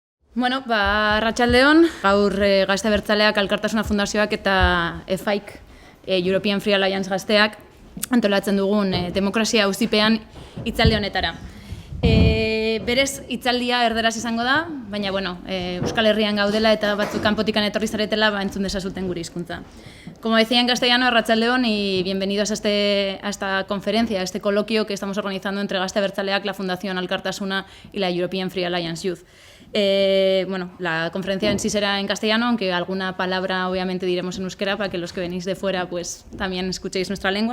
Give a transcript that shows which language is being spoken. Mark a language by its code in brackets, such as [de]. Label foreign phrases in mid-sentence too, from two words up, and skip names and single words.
[eu] Bueno, arratsaldeon, gaur Gazte Abertzaleak Elkartasuna Fundazioak eta EFAIK, European Free Alliance Gazteak, antolatzen dugun demokrazia auzipean hitzaldi honetara. Berez hitzaldia erderaz izango da, baina Euskal Herrian gaudela eta batzuk kanpotikan etorri zaretela entzun dezazuten gure hizkuntza. [es] Como decía en castellano, arratsaldeon y bienvenidos a esta conferencia, a este coloquio que estamos organizando entre Gazte Abertzaleak, la Fundación Elkartasuna y la European Free Alliance Youth. La conferencia en sí será en castellano, aunque alguna palabra obviamente diremos en euskera para que los que venís de fuera pues también escuchéis nuestra lengua.